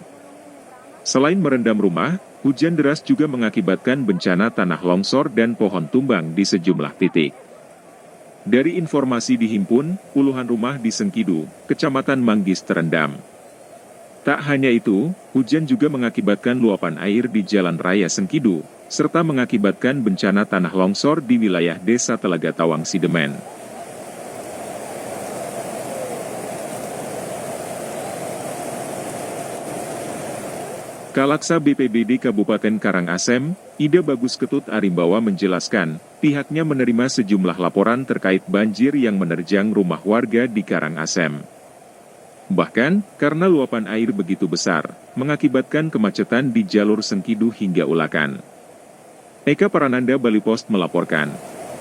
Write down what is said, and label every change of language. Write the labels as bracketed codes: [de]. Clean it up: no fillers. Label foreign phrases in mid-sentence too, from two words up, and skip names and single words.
[id] Selain merendam rumah, hujan deras juga mengakibatkan bencana tanah longsor dan pohon tumbang di sejumlah titik. Dari informasi dihimpun, puluhan rumah di Sengkidu, Kecamatan Manggis terendam. Tak hanya itu, hujan juga mengakibatkan luapan air di Jalan Raya Sengkidu, serta mengakibatkan bencana tanah longsor di wilayah Desa Telaga Tawang Sidemen. Kalaksa BPBD Kabupaten Karangasem, Ida Bagus Ketut Arimbawa menjelaskan, pihaknya menerima sejumlah laporan terkait banjir yang menerjang rumah warga di Karangasem. Bahkan, karena luapan air begitu besar, mengakibatkan kemacetan di jalur Sengkidu hingga Ulakan. Eka Parananda, Bali Post melaporkan.